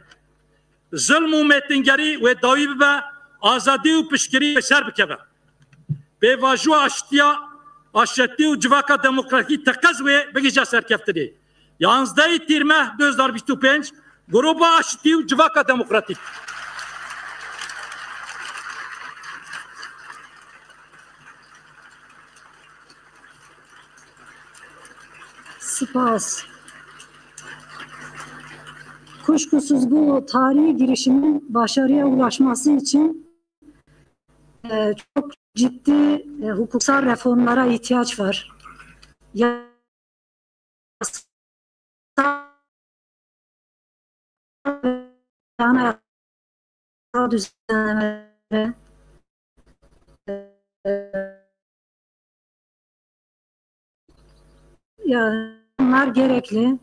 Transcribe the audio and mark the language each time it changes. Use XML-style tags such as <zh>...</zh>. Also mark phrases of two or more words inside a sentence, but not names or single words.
<ku>Zulm û mêtinggerî wê dawî bibe azadî û piştgirî wê ser bikeve pêvajoya aşetî û civaka demokratîk teqez wê bigîje serkeftinê 11 tîrmeh 2025 Gruba aşitî û civaka demokratîk Spas.</ku> <tr>Kuşkusuz bu tarihi girişimin başarıya ulaşması için çok ciddi hukuksal reformlara ihtiyaç var. Yasal düzenlemelere bunlar gerekli.</tr>